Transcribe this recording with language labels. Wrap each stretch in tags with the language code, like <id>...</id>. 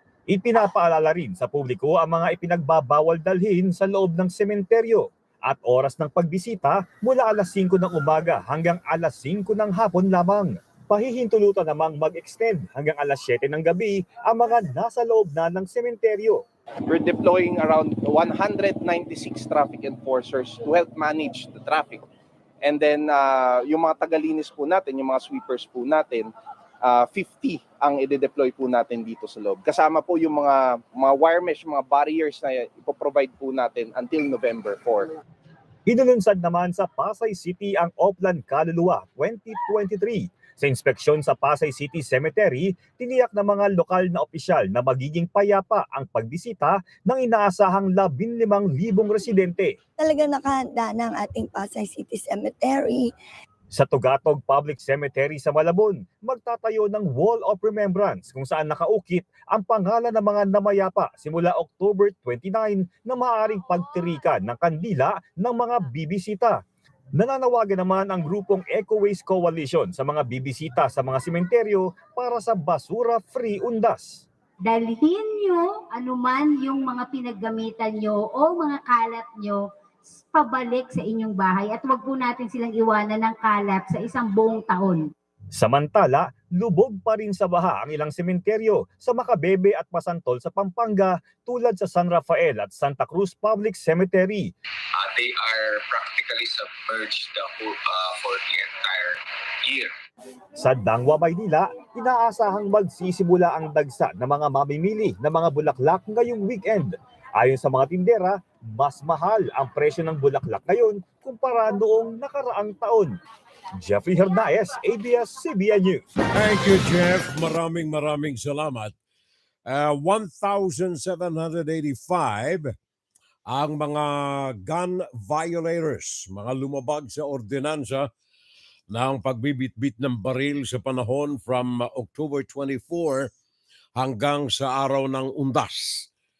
<tl>Ipinapaalala rin sa publiko ang mga ipinagbabawal dalhin sa loob ng sementeryo at oras ng pagbisita mula alas 5 ng umaga hanggang alas 5 ng hapon lamang. Pahihintulutan namang mag-extend hanggang alas 7 ng gabi ang mga nasa loob na ng sementeryo.</tl> <en>We're deploying around 196 traffic enforcers to help manage the traffic.</en> <tl>And then yung mga tagalinis po natin, yung mga sweepers po natin, 50 ang i-deploy po natin dito sa loob. Kasama po yung mga wire mesh, mga barriers na ipoprovide po natin until November 4. Hinulunsad naman sa Pasay City ang Oplan Kaluluwa 2023. Sa inspeksyon sa Pasay City Cemetery, tiniyak ng mga lokal na opisyal na magiging payapa ang pagbisita ng inaasahang 15,000 residente. Talaga nakahanda ng ating Pasay City Cemetery. Sa Tugatog Public Cemetery sa Malabon, magtatayo ng Wall of Remembrance kung saan nakaukit ang pangalan ng mga namayapa simula October 29 na maaaring pagtirikan ng kandila ng mga bibisita. Nananawagan naman ang grupong Eco Waste Coalition sa mga bibisita sa mga sementeryo para sa basura-free undas. Dalhin nyo anuman yung mga pinaggamitan nyo o mga kalat nyo pabalik sa inyong bahay at wag po natin silang iwanan ng kalat sa isang buong taon. Samantala, lubog pa rin sa baha ang ilang sementeryo sa Macabebe at Masantol sa Pampanga tulad sa San Rafael at Santa Cruz Public Cemetery.</tl> <en>They are practically submerged for the entire year.</en> <tl>Sa Dangwa, Maynila, inaasahang magsisimula ang dagsa ng mga mamimili ng mga bulaklak ngayong weekend. Ayon sa mga tindera, mas mahal ang presyo ng bulaklak ngayon kumpara noong nakaraang taon. Jeffrey Hernaez, ABS-CBN News.</tl> <en>Thank you, Jeff.</en> <tl>Maraming salamat. 1,785 ang mga gun violators, mga lumabag sa ordinansa ng pagbibitbit ng baril sa panahon from October 24 hanggang sa araw ng undas.</tl>